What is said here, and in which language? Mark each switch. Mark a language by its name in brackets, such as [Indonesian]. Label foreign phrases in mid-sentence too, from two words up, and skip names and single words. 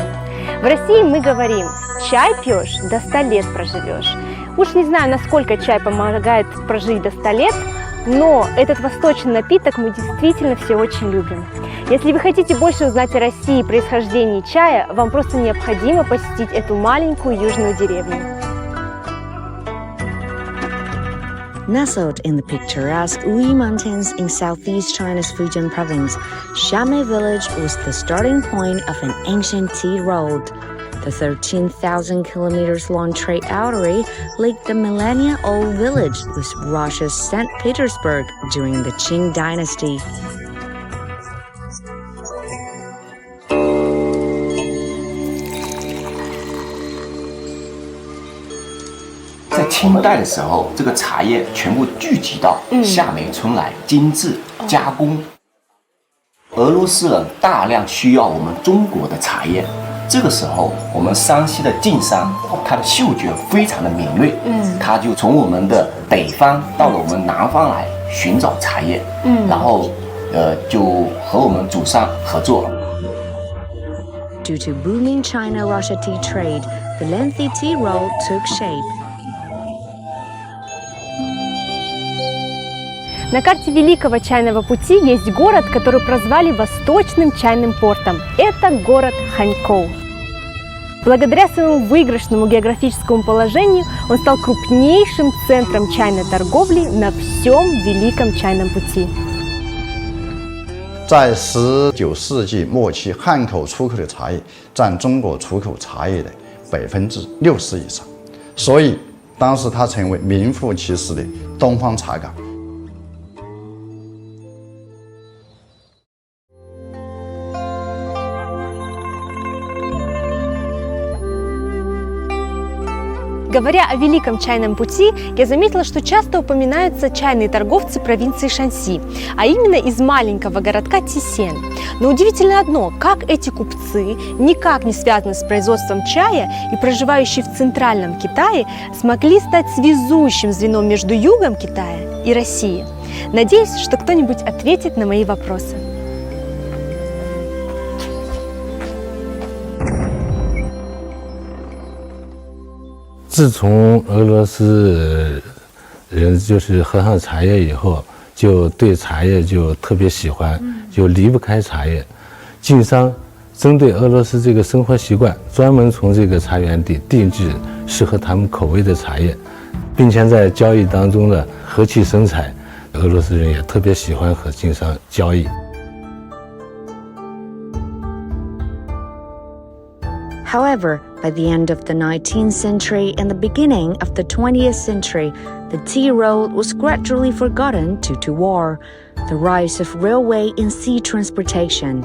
[Russian] В России мы говорим: чай пьешь, до 100 лет проживешь. Уж не знаю, насколько чай помогает прожить до 100 лет, но этот восточный напиток мы действительно все очень любим. Если вы хотите больше узнать о России и происхождении чая, вам просто необходимо посетить эту маленькую южную деревню. [English] Nestled in the picturesque Uli Mountains in southeast China's Fujian province, Xiame Village was the starting point of an ancient tea road. The 13,000 kilometers long trade artery linked the millennia-old village with Russia's St. Petersburg during the Qing dynasty. [Chinese] 在清代的时候，这个茶叶全部聚集到夏梅村来精制加工。俄罗斯人大量需要我们中国的茶叶，这个时候我们山西的晋商，他的嗅觉非常的敏锐，他就从我们的北方到了我们南方来寻找茶叶，然后就和我们祖上合作。 [English] Due to booming China-Russia tea trade, the lengthy tea road took shape. [Russian] На карте Великого чайного пути есть город, который прозвали Восточным чайным портом. Это город Ханькоу. Благодаря своему выигрышному географическому положению он стал крупнейшим центром чайной торговли на всем Великом чайном пути. [Chinese] 在19世纪末期，汉口出口的茶叶占中国出口茶叶的60%以上，所以当时它成为名副其实的东方茶港。 [Russian] Говоря о Великом чайном пути, я заметила, что часто упоминаются чайные торговцы провинции Шанси, а именно из маленького городка Тисен. Но удивительно одно, как эти купцы, никак не связанные с производством чая и проживающие в центральном Китае, смогли стать связующим звеном между югом Китая и Россией. Надеюсь, что кто-нибудь ответит на мои вопросы. [Chinese] 自从俄罗斯人就是喝上茶叶以后，就对茶叶就特别喜欢，就离不开茶叶。晋商针对俄罗斯这个生活习惯，专门从这个茶园地定制适合他们口味的茶叶，并且在交易当中呢和气生财。俄罗斯人也特别喜欢和晋商交易。 [English] However, by the end of the 19th century and the beginning of the 20th century, the tea road was gradually forgotten due to war, the rise of railway and sea transportation.